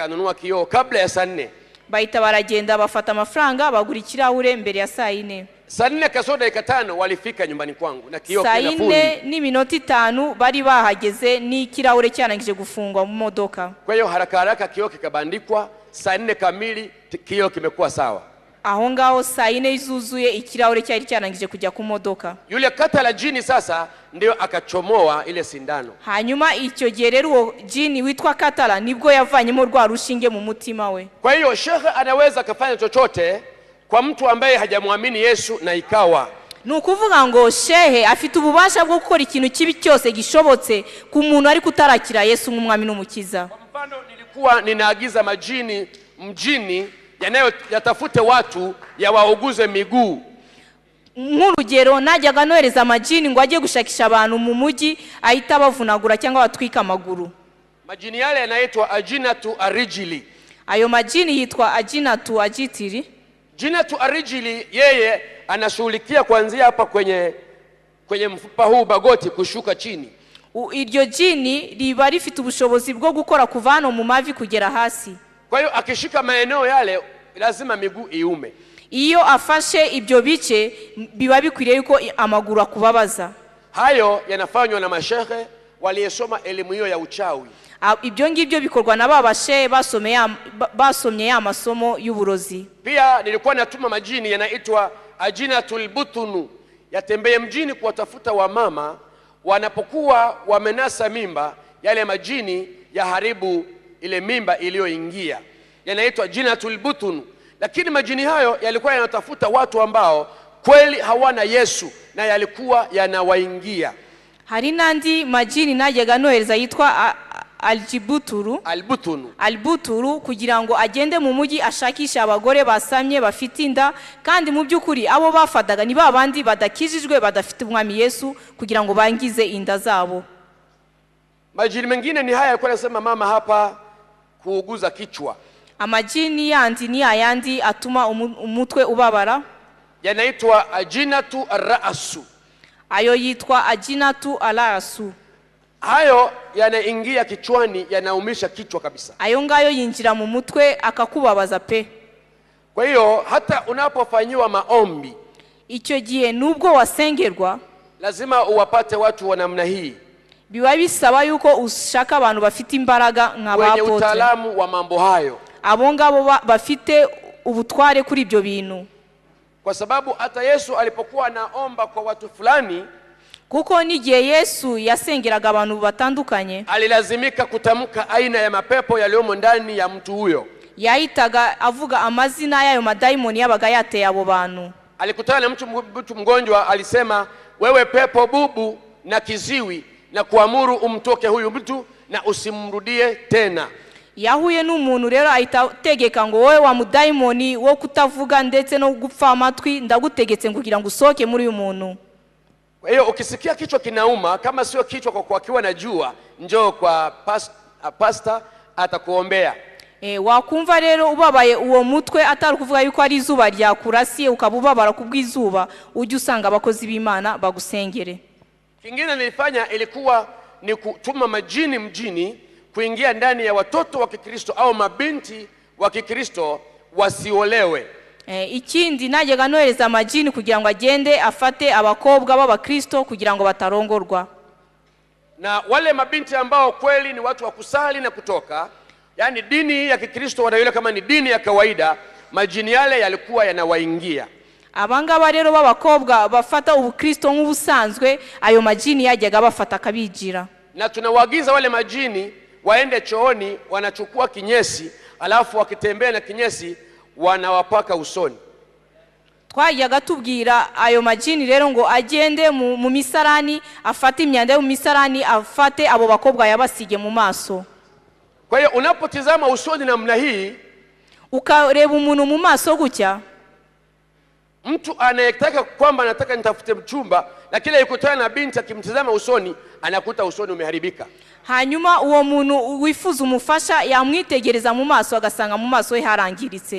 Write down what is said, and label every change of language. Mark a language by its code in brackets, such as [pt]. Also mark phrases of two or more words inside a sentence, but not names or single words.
[sw] kununua kioo kabla ya saa 4. [rw] bahita baragenda bafata amafaranga bagura ikirahure mbere ya saa 4. [sw] Saa 4 kasoro dakika 5 walifika nyumbani kwangu na kioo saa kina fundi. [rw] 4 n'iminota 5 bari bahageze n'ikirahure cyanangije gufungwa mu modoka. [sw] Kwa hiyo haraka haraka kioo kikabandikwa, saa 4 kamili kioo kimekuwa sawa. [rw] Aho ngaho saa 4 izuzuye ikirahure cyari cyanangije kujya ku modoka. [sw] Yule katala jini sasa ndio akachomoa ile sindano. [rw] Hanyuma icyo gihe rero uwo jini witwa katala nibwo yavanyemo rwa rushinge mu mutima we. [sw] Kwa hiyo shekhe anaweza kufanya chochote kwa mtu ambaye hajamwamini Yesu na ikawa. [rw] Nukuvuga ngo shehe afite ububasha bwo gukora ikintu kibi cyose gishobotse ku muntu ari kutarakira Yesu nk'umwami n'umukiza. [sw] Kwa mfano nilikuwa ninaagiza majini mjini yatafute watu yawauguze miguu. [rw] Nk'urugero najyaga nohereza amajini ngo ajye gushakisha abantu mu mujyi ahita bavunagura cyangwa batwika amaguru. [sw] Majini yale yanaitwa ajinatu arijili. [rw] Ayo majini yitwa ajinatu ajitiri. [sw] Jinatu arijili yeye anashughulikia kuanzia hapa kwenye mfupa huu bagoti kushuka chini. [rw] Iryo jini riba rifite ubushobozi bwo gukora kuva hano mu mavi kugera hasi. [sw] Kwa hiyo akishika maeneo yale lazima miguu iume. [rw] Iyo afashe ibyo bice biba bikwiriye yuko amaguru akubabaza. [sw] Hayo yanafanywa na mashehe waliyesoma elimu hiyo ya uchawi. [rw] Ibyo ngibyo bikorwa na babashe basomye ya masomo y'uburozi. [sw] Pia nilikuwa natuma majini yanaitwa ajinatul butunu yatembee mjini kuwatafuta wamama wanapokuwa wamenasa mimba, yale majini yaharibu ile mimba iliyoingia. Yanaitwa jinatul butunu. Lakini majini hayo yalikuwa yanatafuta watu ambao kweli hawana Yesu na yalikuwa yanawaingia. [rw] Hari nandi majini najyaga nohereza yitwa albuturu kugira ngo agende mu mujyi ashakisha abagore basamye bafite inda, kandi mu byukuri abo bafadaga ni babandi badakijijwe badafite umwami Yesu kugira ngo bangize inda zabo. [sw] Majini mengine ni haya yalikuwa yanasema mama hapa kuuguza kichwa. [rw] Amajini yandi ni ayandi atuma umutwe ubabara, [sw] yanaitwa ajinatu ar-ra'su. [rw] Ayo yitwa ajinatu al-ra'su. [sw] Hayo yanaingia kichwani, yanaumisha kichwa kabisa. [rw] Ayo ngayo yinjira mu mutwe akakubabaza pe. [sw] Kwa hiyo hata unapofanyiwa maombi, [rw] icyo gihe nubwo wasengerwa, [sw] lazima uwapate watu wa namna hii. [rw] Biba bisaba yuko ushaka abantu bafite imbaraga nk'abapote, [sw] wenye utaalamu wa mambo hayo. [rw] Abo ngabo bafite ubutware kuri ibyo bintu. [sw] Kwa sababu hata Yesu alipokuwa anaomba kwa watu fulani, [rw] kuko nigihe Yesu yasengeraga abantu batandukanye, [sw] alilazimika kutamka aina ya mapepo yaliyomo ndani ya mtu huyo. [rw] Yahitaga avuga amazina y'ayo madaimoni yabaga yateye abo bantu. [sw] Alikutana na mtu mgonjwa, alisema wewe pepo bubu na kiziwi, na kuamuru umtoke huyu mtu na usimrudie tena. [rw] Yahuye n'umuntu rero ahita tegeka ngo wowe wa mudaimoni wo kutavuga ndetse no gupfa amatwi ndagutegetse kugira ngo usoke muri uyu muntu. [sw] Kwa hiyo ukisikia kichwa kinauma, kama sio kichwa kwa kuwa na jua, njoo kwa pastor atakuombea. [rw] Wakumva rero ubabaye uwo mutwe atari kuvuga yuko ari izuba rya kurasiye ukabubabara kubwizuba, ujye usanga abakozi b'Imana bagusengere. [sw] Kingine nilifanya ilikuwa ni kutuma majini mjini kuingia ndani ya watoto wa Kikristo au mabinti wa Kikristo wasiolewe. [rw] Ikindi najyaga nohereza amajini kugira ngo agende afate abakobwa b'abakristo kugira ngo batarongorwa. [sw] Na wale mabinti ambao kweli ni watu wa kusali na kutoka, yani dini ya Kikristo wanaiona kama ni dini ya kawaida, majini yale yalikuwa yanawaingia. [rw] Abangaba rero b'abakobwa bafata ubukristo nk'ubusanzwe, ayo majini yajyaga bafata kabijira. [sw] Na tunawaagiza wale majini waende chooni, wanachukua kinyesi, alafu wakitembea na kinyesi wanawapaka usoni. [rw] Twajyaga tubwira ayo majini rero ngo agende mu misarani, afate imyanda yo mu misarani, afate abo bakobwa yabasige mu maso. [sw] Kwa hiyo unapotizama usoni namna hii, [rw] ukareba umuntu mu maso gutya, [sw] mtu anayetaka kwamba anataka nitafute mchumba, lakini yukutana na binti akimtizama usoni anakuta usoni umeharibika. [rw] Hanyuma uwo muntu wifuza umufasha yamwitegereza mu maso agasanga mu maso he harangiritse.